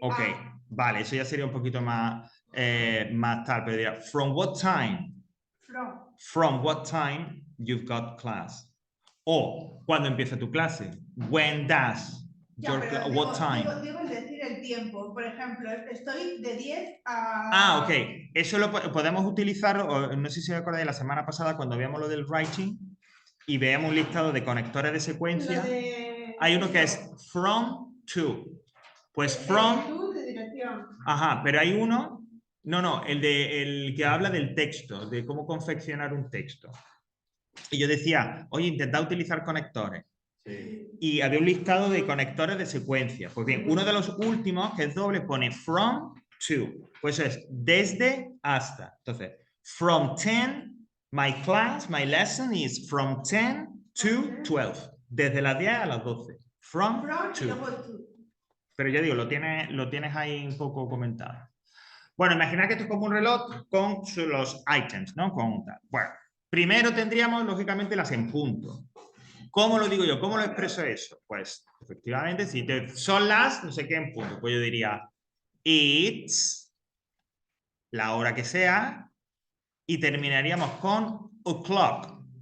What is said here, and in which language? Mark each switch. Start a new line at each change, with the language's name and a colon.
Spanish: Ok, vale, eso ya sería un poquito más tal, pero diría,
English: from what time? From what time you've got class?
Spanish: O, ¿cuándo empieza tu clase?
English: When does your class? What time?
Spanish: Digo el decir el tiempo. Por ejemplo, estoy de 10 a... ok. Eso lo podemos utilizar, no sé si os acordáis la semana pasada cuando veíamos lo del writing y veíamos un listado de conectores de secuencia. Hay uno que es from to. Pues from... de dirección. Ajá, pero hay uno... No, el que habla del texto, de cómo confeccionar un texto. Y yo decía, oye, intentad utilizar conectores. Sí. Y había un listado de conectores de secuencia. Pues bien, uno de los últimos, que es doble, pone from to. Pues es desde hasta.
English: Entonces, from 10, my class, my lesson is from 10 to 12.
Spanish: Desde las 10 a las 12. From to. Pero ya digo, lo tienes ahí un poco comentado. Bueno, imaginad que esto es como un reloj con los items, ¿no? Bueno, primero tendríamos, lógicamente, las en punto. ¿Cómo lo digo yo? ¿Cómo lo expreso eso? Pues, efectivamente, si son las, no sé qué en punto, pues yo diría it's, la hora que sea, y terminaríamos con o'clock.